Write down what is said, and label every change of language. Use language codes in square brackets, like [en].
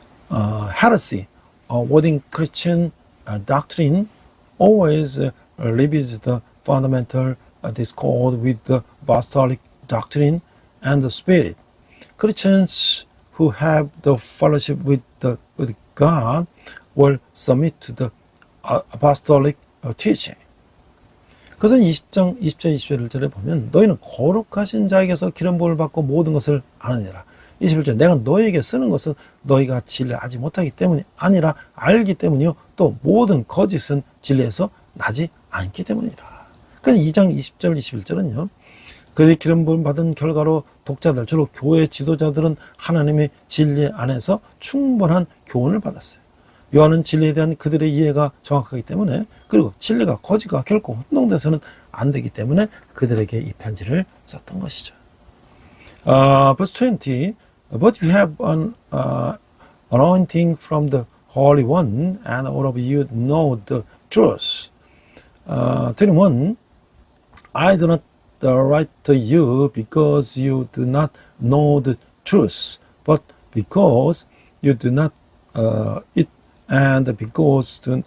[en] Heresy, within Christian doctrine, always leaves the fundamental discord with the apostolic doctrine and the spirit. Christians who have the fellowship with God will submit to the apostolic teaching. [ko] 그래서 20장 20절 21절에 보면 너희는 거룩하신 자에게서 기름 부음을 받고 모든 것을 아느니라. 21절 내가 너희에게 쓰는 것은 너희가 진리를 알지 못하기 때문이 아니라 알기 때문이요 또 모든 거짓은 진리에서 나지 않기 때문이라. 그러니까 2장 20절 21절은요. 그들이 기름 부음 받은 결과로 독자들 주로 교회 지도자들은 하나님의 진리 안에서 충분한 교훈을 받았어요. 요한은 진리에 대한 그들의 이해가 정확하기 때문에 그리고 진리가 거짓과 결코 혼동돼서는 안 되기 때문에 그들에게 이 편지를 썼던 것이죠. [en] Verse 20, but you have an anointing from the Holy One, and all of you know the truth. 21, I do not write to you because you do not know the truth, but because you do not it and because